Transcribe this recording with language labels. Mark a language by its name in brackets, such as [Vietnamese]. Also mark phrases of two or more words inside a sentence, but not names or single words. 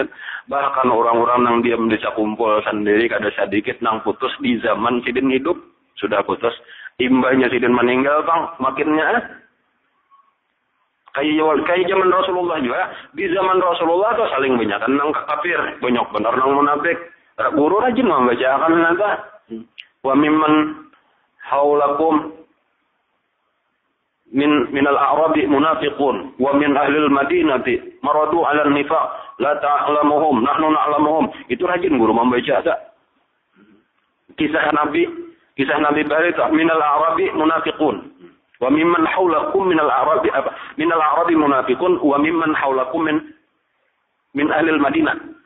[Banjar] Bahkan orang-orang nang diam bisa kumpul sendiri kada sedikit nang putus di zaman sidin hidup sudah putus. Imbahnya sidin meninggal bang makinnya kayak zaman Rasulullah juga di zaman Rasulullah tuh saling banyak nang kafir banyak benar nang munafik guru rajin membacakan nanti [Arabic] وممن حولكم من الأعراب منافقون ومن أهل المدينة مردوا على النفاق لا تعلمهم نحن نعلمهم [Banjar] itu rajin guru membaca kisah Nabi Bari itu [Arabic] من الأعراب منافقون وممن حولكم من الأعراب منافقون وممن حولكم من أهل المدينة.